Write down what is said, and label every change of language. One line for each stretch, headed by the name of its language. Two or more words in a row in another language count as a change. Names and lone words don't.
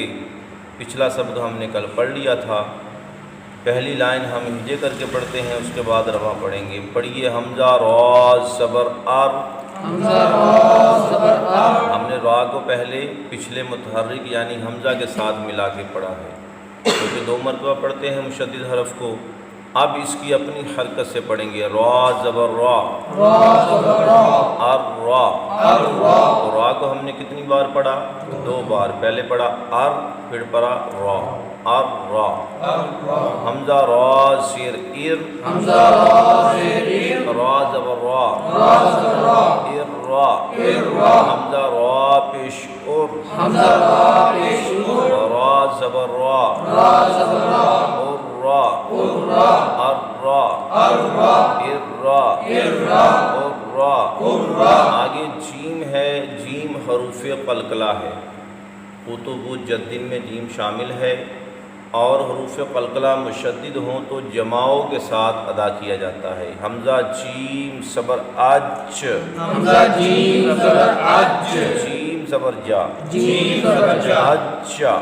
Urdu: پچھلا سبق ہم نے کل پڑھ لیا تھا۔ پہلی لائن ہم ہجے کر کے پڑھتے ہیں، اس کے بعد رواں پڑھیں گے۔ پڑھیے حمزہ را زبر ار۔ ہم نے را کو پہلے پچھلے متحرک یعنی حمزہ کے ساتھ ملا کے پڑھا ہے، کیونکہ 2 مرتبہ پڑھتے ہیں مشدد حرف کو۔ اب اس کی اپنی حرکت سے پڑھیں گے۔ را زبر را، ار را۔ تو را کو ہم نے کتنی بار پڑھا؟ 2 بار۔ پہلے پڑھا ار، پھر پڑھا را، ار را۔ حمزہ را زیر ار، را زبر را، ار را۔ حمزہ را پیش ار، را زبر را، ار را، ار را، ار را۔ آگے جیم ہے، جیم حروف قلقلہ ہے۔ کتب جدن میں جیم شامل ہے اور حروف قلقلہ مشدد ہوں تو جماؤ کے ساتھ ادا کیا جاتا ہے۔ حمزہ جیم صبر اج، جیم زبر جا، اجا۔